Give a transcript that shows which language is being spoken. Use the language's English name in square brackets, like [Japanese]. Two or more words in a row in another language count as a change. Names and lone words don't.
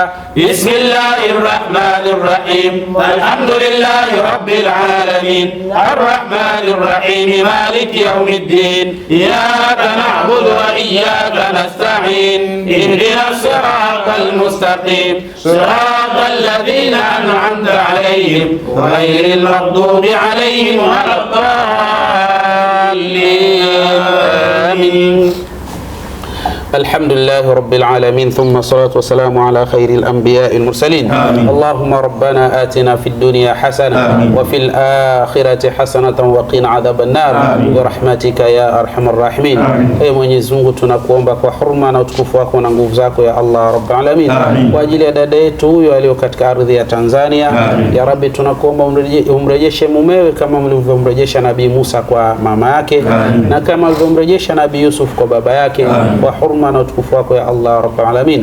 [Arabic] بسم الله الرحمن الرحيم الحمد لله رب العالمين الرحمن الرحيم مالك يوم الدين إياك نعبد وإياك نستعين اهدنا الصراط المستقيم صراط الذين أنعمت عليهم غير المغضوب عليهم ولا الضالين آمين. الحمد لله رب العالمين ثم الصلاة والسلام على خير الأنبياء المرسلين. آمين. اللهم ربنا آتنا في الدنيا حسنة آمين. وفي الآخرة حسنة وقنا عذاب النار برحمتك يا أرحم الراحمين. [Swahili] Ee Mwenyezi Mungu tunakuomba kwa huruma na utukufu wako na nguvu zako [Arabic] يا الله رب العالمين, [Swahili] kwa ajili ya dada yetu huyo aliyo katika ardhi ya Tanzania. [Arabic] يا رب, [Swahili] tunakuomba umrejeshe mumewe kama mlivyomrejesha Nabii Musa kwa mama yake na kama mlivyomrejesha Nabii Yusuf kwa baba yake, kwa huruma hurma na utukufu wako [Arabic] يا الله رب العالمين.